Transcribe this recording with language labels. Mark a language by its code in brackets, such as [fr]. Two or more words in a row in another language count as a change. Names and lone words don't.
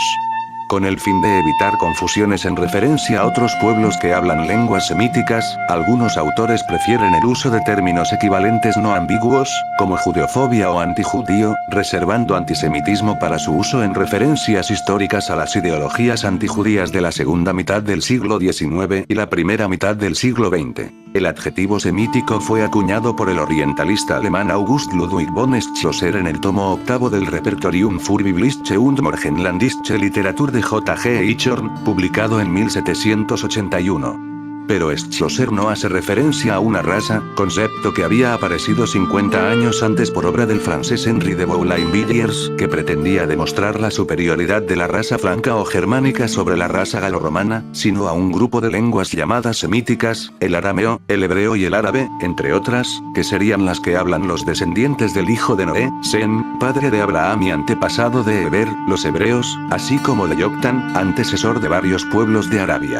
[es] Con el fin de evitar confusiones en referencia a otros pueblos que hablan lenguas semíticas, algunos autores prefieren el uso de términos equivalentes no ambiguos, como judeofobia o antijudío, reservando antisemitismo para su uso en referencias históricas a las ideologías antijudías de la segunda mitad del siglo XIX y la primera mitad del siglo XX. El adjetivo semítico fue acuñado por el orientalista alemán August Ludwig von Schlosser en el tomo octavo del Repertorium für biblische und morgenlandische Literatur de J.G. Eichhorn, publicado en 1781. Pero Schlosser no hace referencia a una raza, concepto que había aparecido 50 años antes por obra del francés Henri de Boulainvilliers, que pretendía demostrar la superioridad de la raza franca o germánica sobre la raza galorromana, sino a un grupo de lenguas llamadas semíticas, el arameo, el hebreo y el árabe, entre otras, que serían las que hablan los descendientes del hijo de Noé, Sem, padre de Abraham y antepasado de Heber, los hebreos, así como de Yoctán, antecesor de varios pueblos de Arabia.